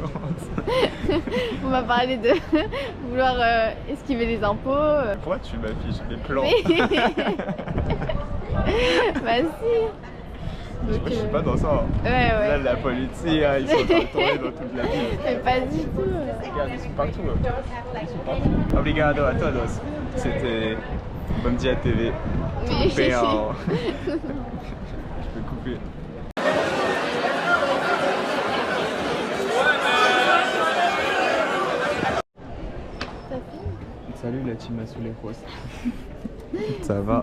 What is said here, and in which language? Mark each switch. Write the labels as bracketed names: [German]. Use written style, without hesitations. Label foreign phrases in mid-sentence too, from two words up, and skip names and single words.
[French] On m'a parlé de vouloir esquiver les impôts. Pourquoi tu m'affiches les plans? Bah si. Donc, Je suis pas dans ça. Ouais. Là, la police, ils sont en train de tourner dans toute la ville. Mais pas du tout. Regarde, ils sont partout. Ils sont partout. [Portuguese] Obrigado a todos. C'était Bom Dia TV. [French] Coupé en... Je peux couper. Salut la team Azuleros. Ça va?